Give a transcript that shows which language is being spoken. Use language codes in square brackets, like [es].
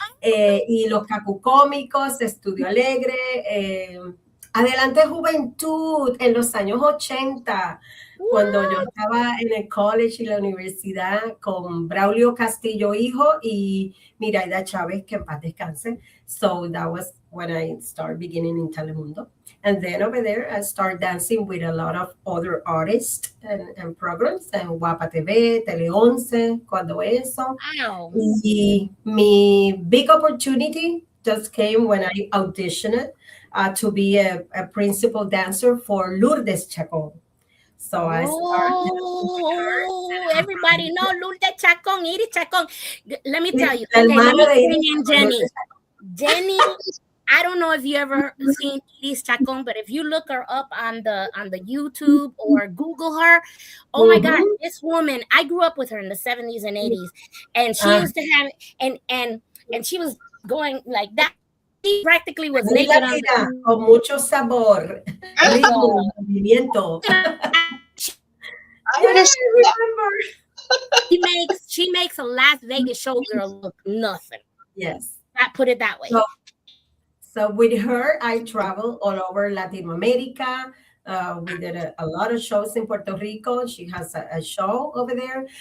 [es] Y los cacucómicos, Estudio Alegre. Adelante Juventud en los años 80. Cuando yo estaba en el college y la universidad con Braulio Castillo hijo y Miraida Chávez, que en paz descanse. [en] So that was when I started beginning in Telemundo. And then over there, I started dancing with a lot of other artists and programs, and Guapa TV, Tele 11, Cuando Eso. Wow. [es] Y mi [en] big opportunity just came when I auditioned to be a principal dancer for Lourdes Chacon. So I started. Everybody know Lourdes Chacon, Iris Chacon. Let me tell you. Okay, let me bring in Jenny. Jenny, I don't know if you ever seen Iris Chacon, but if you look her up on the YouTube or Google her, oh my God, this woman, I grew up with her in the 70s and 80s, and she used to have and she was going like that She practically was [es] Muy [en] naked on [es] latina, con mucho sabor, ritmo, movimiento. [en] I understand that. Remember. She makes a Las Vegas showgirl look nothing. Yes. I put it that way. So with her, I traveled all over Latin America. We did a lot of shows in Puerto Rico. She has a show over there.